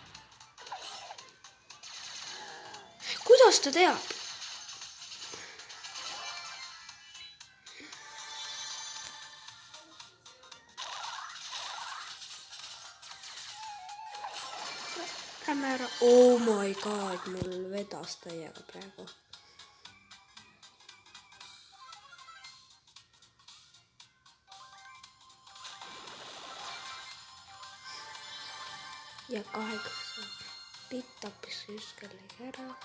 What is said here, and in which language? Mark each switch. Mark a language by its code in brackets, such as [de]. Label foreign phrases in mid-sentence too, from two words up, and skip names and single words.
[et] Kuidas ta teab? Lähme ära. [en] Oh my god, [et] mul vedas täiega praegu. Ja 8 bitt tappis just kellegi ära.